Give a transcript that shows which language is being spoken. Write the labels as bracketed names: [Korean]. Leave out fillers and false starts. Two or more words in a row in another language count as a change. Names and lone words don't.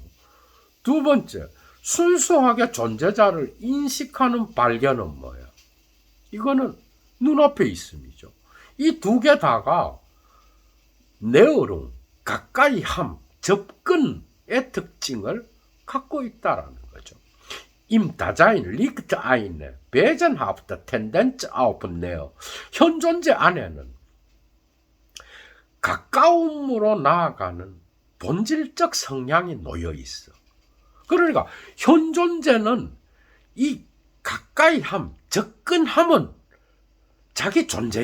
[Korean] 두 번째, 순수하게 존재자를 인식하는 발견은 뭐예요? 이거는 눈앞에 있음이죠. 이 두 개 다가 네어룸, 가까이함, 접근의 특징을 갖고 있다라는 거죠. [German] Im Dasein liegt eine wesenhafte Tendenz auf Nähe. [Korean] 현 존재 안에는 가까움으로 나아가는 본질적 성향이 놓여 있어. 그러니까 현 존재는 이 가까이함, 접근함은 자기 존재